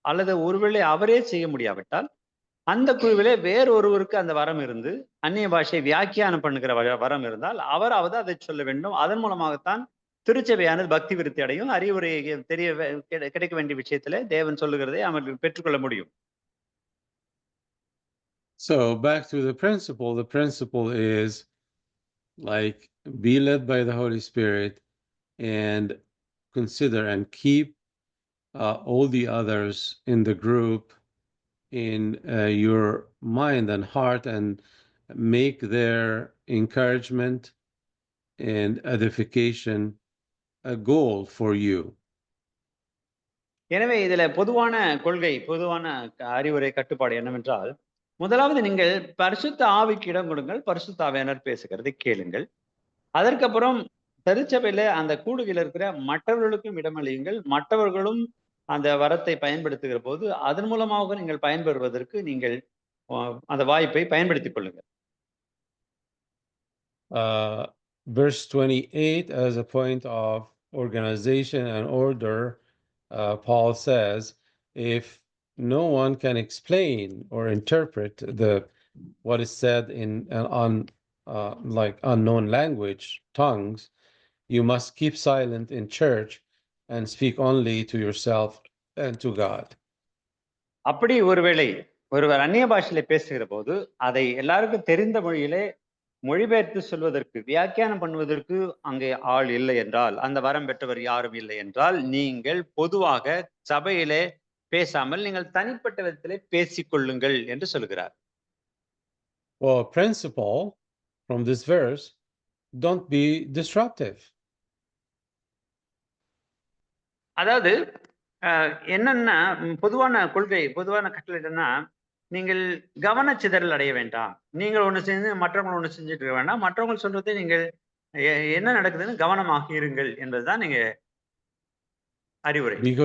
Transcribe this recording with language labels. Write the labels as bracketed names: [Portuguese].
[Tamil] அல்லது ஒருவேளை அவரே செய்ய முடியாவிட்டால், அந்த குழுவிலே வேறொருவருக்கு அந்த வரம் இருந்து, அந்நிய பாஷை வியாக்கியானம் பண்ணுகிற வரம் இருந்தால், அவராவது அதை சொல்ல வேண்டும். அதன் மூலமாகத்தான் திருச்சபையானது பக்தி விருத்தி அடையும். அறிவுரை கிடைக்க வேண்டிய விஷயத்திலே தேவன் சொல்லுகிறதை அவர்கள் பெற்றுக்கொள்ள முடியும். [English] So back to the principle is like be led by the Holy Spirit and consider and keep all the others in the group in your mind and heart, and make their encouragement and edification a goal for you. [Tamil] எனவே இதுல பொதுவான கொள்கை, பொதுவான அறிவுரை கட்டுப்பாடு என்னவென்றால், முதலாவது நீங்கள் பரிசுத்த ஆவிக்கு இடம் கொடுங்கள், பரிசுத்த ஆவியானவர் பேசுகிறதை கேளுங்கள். அதற்கப்புறம் திருச்சபையில அந்த கூடுகையில் இருக்கிற மற்றவர்களுக்கும் இடமளியுங்கள். மற்றவர்களும் அந்த வரத்தை பயன்படுத்துகிற போது அதன் மூலமாக நீங்கள் பயன்பெறுவதற்கு நீங்கள் அந்த வாய்ப்பை பயன்படுத்திக் கொள்ளுங்கள். [English] verse 28, as a point of organization and order, Paul says, if no one can explain or interpret what is said in like unknown language, tongues, you must keep silent in church and speak only to yourself and to God. [Tamil] அப்படி ஒருவேளை ஒருவர் அந்நிய பாஷையில பேசுகிற போது அதை எல்லாருக்கும் தெரிந்த மொழியிலே மொழிபெயர்த்து சொல்வதற்கு, வியாக்கியானம் பண்ணுவதற்கு அங்கே ஆள் இல்லை என்றால், அந்த வரம் பெற்றவர் யாரும் இல்லை என்றால், நீங்கள் பொதுவாக சபையிலே பேசாமல் நீங்கள் தனிப்பட்ட விதத்திலே பேசிக்கொள்ளுங்கள் என்று சொல்கிறார். [English] Well, principle from this verse, don't be disruptive. [Tamil] அதாவது என்னன்னா பொதுவான கொள்கை, பொதுவான கட்டளை என்னன்னா, நீங்கள் கவனச்சிதறல் அடைய வேண்டாம். நீங்கள் ஒண்ணு செஞ்சு மற்றவங்க ஒண்ணு செஞ்சுட்டு இருக்க வேண்டாம். மற்றவங்க சொல்றதை நீங்கள் என்ன நடக்குதுன்னு கவனமாக இருங்கள் என்பதுதான் நீங்க அறிவுரை.